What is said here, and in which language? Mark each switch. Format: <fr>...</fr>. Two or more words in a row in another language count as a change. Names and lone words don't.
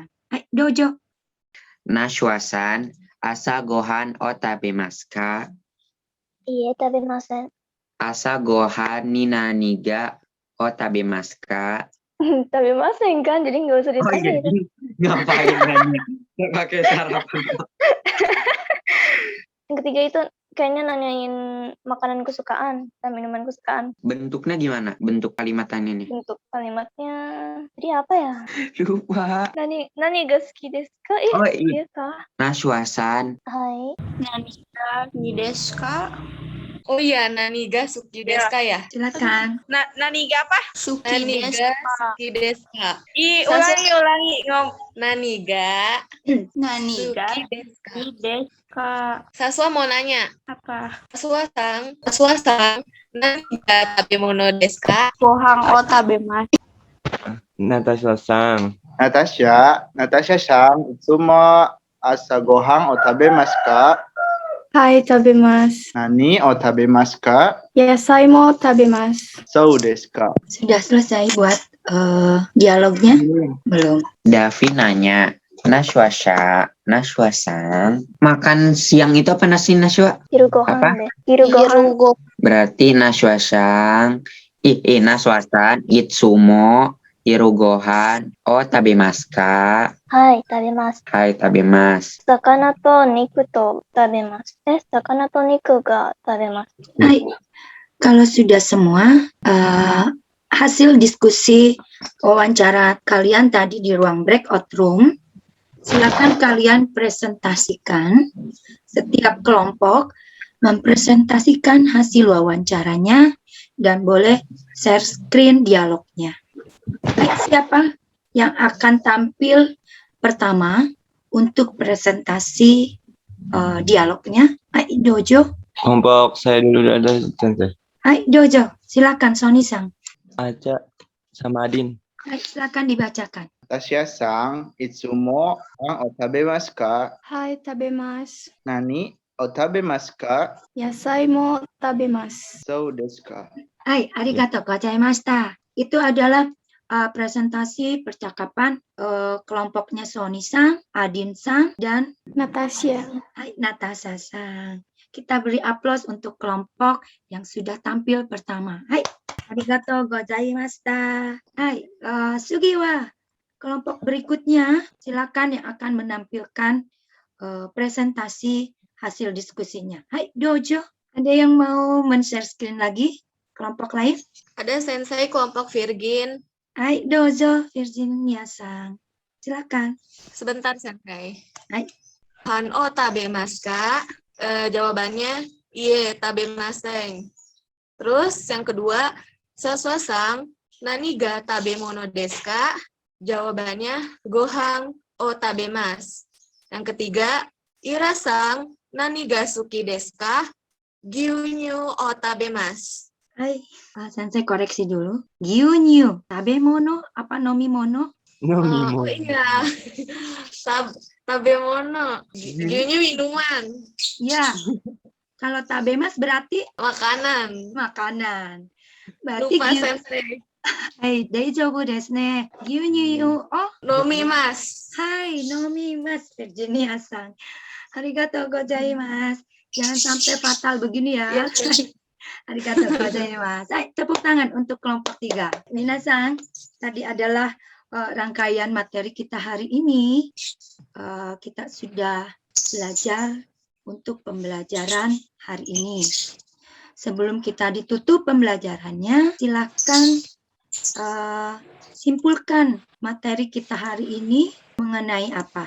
<ja>はい, どうぞ. ナシュアさん、朝ご飯を食べますか? いいえ、食べません. 朝ご飯に何が食べますか?</ja> <id>Tabemasen kan, jadi nggak usah Oh iya, ditanya. ngapain nanya? Nggak pakai sarapan. Yang ketiga itu kayaknya nanyain makanan kesukaan dan minuman kesukaan. Bentuknya gimana? Bentuk kalimatannya nih. Bentuk kalimatnya, jadi apa ya? Lupa.</id> <ja>何が好きですか?</ja> <id>Oh Iya iya. kah?</id> <ja>ナシュワさん. はい. 何が好きですか?</ja> <id>Oh iya,</id> <ja>何が好きですかや?</ja> <id>Silakan.</id> <ja>何が apa? 何が好きですか?</ja> <id>Ulangi.</id> <ja>何が何が好きですか? ですか?</ja> <id>Saswa mau nanya. Apa?</id> <ja>サスワさん、何が食べ物ですか? ご飯を食べます. ナターシャさん, ナターシャさん、いつも朝ご飯を食べますか? はい、食べます. 何を食べますか? 野菜も食べます. そうですか?</ja> <id>Sudah selesai buat dialognya? Belum. Davi nanya, Nashwasan, makan siang itu apa nasi Nashwa?</id> <ja>昼ご飯</ja> <id>Apa?</id> <ja>deh. 昼ご飯. Berarti ナシュワさん、ナシュワさん、いつも、昼ご飯、食べますか? はい、食べます. はい, 食べます. 魚と肉と食べます. 魚と肉が食べます.</ja> <id>Hai, kalau sudah semua, hasil diskusi wawancara kalian tadi di ruang</id> <en>breakout room,</en> <id>silakan kalian presentasikan. Setiap kelompok mempresentasikan hasil wawancaranya dan boleh</id> <en>share screen</en> <id>dialognya. Baik, siapa yang akan tampil pertama untuk presentasi dialognya?</id> <ja>はい、どうぞ.</ja> <id>kelompok saya dulu ada Sensei.</id> <ja>はい、どうぞ. Silakan, Sony-san.</ja> <id>Aca sama Adin. Hai, silakan dibacakan.</id> <ja>ナターシャさん、いつもご飯を食べますか? はい、食べます. 何を食べますか? 野菜も食べます. そうですか? はい、ありがとうございました.</ja> <id>Itu adalah presentasi percakapan kelompoknya Sony-san, Adin-san, dan Natasha.</id> <ja>はい、ナターシャさん.</ja> <id>Kita beri aplaus untuk kelompok yang sudah tampil pertama.</id> <ja>はい, ありがとうございました. はい、次は</ja> <id>kelompok berikutnya, silakan yang akan menampilkan presentasi hasil diskusinya.</id> <ja>はい、どうぞ.</ja> <id>Ada yang mau men-</id> <en>share screen</en> <id>lagi? Kelompok lain? Ada Sensei kelompok Virgin.</id> <ja>はい、どうぞ、ヴァージニアさん. Silakan.</ja> <id>Sebentar, Sensei.</id> <ja>はい. はんを食べますか?</ja> <id>Jawabannya,</id> <ja>いいえ、食べません.</ja> <id>Terus yang kedua,</id> <ja>サスワさん、何が食べ物ですか?</ja> <id>Jawabannya,</id> <ja>ご飯を食べます.</ja> <id>Yang ketiga, Ira-sang,</id> <ja>何が好きですか? 牛乳を食べます.</ja> <id>Hai, Sensei koreksi dulu.</id> <ja>牛乳、食べ物アパ飲み物?</ja> <id>Oh iya, tabemono. Gyunyu minuman. Ya, kalau tabemas berarti makanan. Makanan. Berarti Lupa, Sensei.</id> <ja>はい、大丈夫ですね. 牛乳を飲みます. はい、飲みます、ヴァージニアさん。ありがとうございます.</ja> <id>Jangan sampai fatal begini ya.</id> <ja>ありがとうございます.</ja> <id>Hai, tepuk tangan untuk kelompok 3. Minasan, tadi adalah rangkaian materi kita hari ini. Kita sudah belajar untuk pembelajaran hari ini. Sebelum kita ditutup pembelajarannya, silakan simpulkan materi kita hari ini mengenai apa?</id>